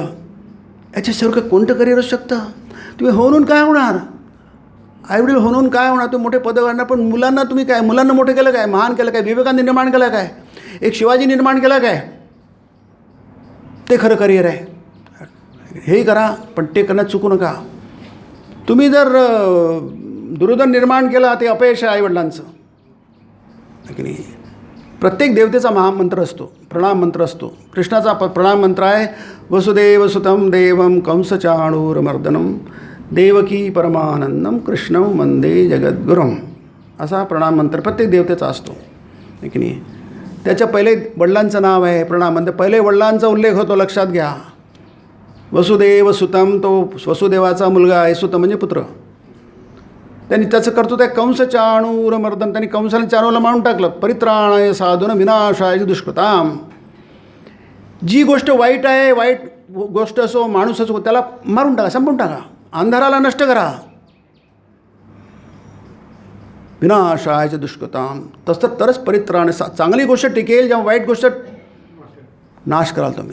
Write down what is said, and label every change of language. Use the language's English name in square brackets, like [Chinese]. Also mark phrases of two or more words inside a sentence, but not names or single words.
[Marathi] याच्यासारखं कोणतं करिअर असू शकतं. तुम्ही होऊन काय होणार, आईवडील होऊन काय होणार, तुम्ही मोठे पद करणार, पण मुलांना तुम्ही काय, मुलांना मोठं केलं काय, महान केलं काय, विवेकानंद निर्माण केलं काय, एक शिवाजी निर्माण केला काय, ते खरं करिअर आहे. हेही करा पण ते करण्यात चुकू नका. तुम्ही जर दुर्योधन निर्माण केला ते अपयश आहे आईवडिलांचं की नाही. प्रत्येक देवतेचा महामंत्र असतो, प्रणाम मंत्र असतो. कृष्णाचा प्रणाम मंत्र आहे [Sanskrit] वसुदेव सुतं देवं कंसचाणूरमर्दनं देवकी परमानंदम कृष्णं वंदे जगद्गुरुम, [Marathi] असा प्रणाम मंत्र प्रत्येक देवतेचा असतो की नाही. त्याच्या पहिले वडिलांचं नाव आहे प्रणाम मंत्र, पहिले वडिलांचा उल्लेख होतो, लक्षात घ्या. [Sanskrit] वसुदेव सुतं, [Marathi] तो वसुदेवाचा मुलगा आहे, सुत म्हणजे पुत्र. त्यांनी त्याचं कर्तृत्व आहे कंस चाणूरमर्दन, त्यांनी कंसाने चाणूरला मारून टाकलं. [Sanskrit] परित्राणाय साधून विनाशाय दुष्कृताम, [Marathi] जी गोष्ट वाईट आहे, वाईट गोष्ट असो, माणूस असो, त्याला मारून टाका, संपवून टाका, अंधाराला नष्ट करा. [Sanskrit] विनाशाय दुष्कृताम, [Marathi] तसं तरच परित्राण, चांगली गोष्ट टिकेल जेव्हा वाईट गोष्ट नाश कराल तुम्ही.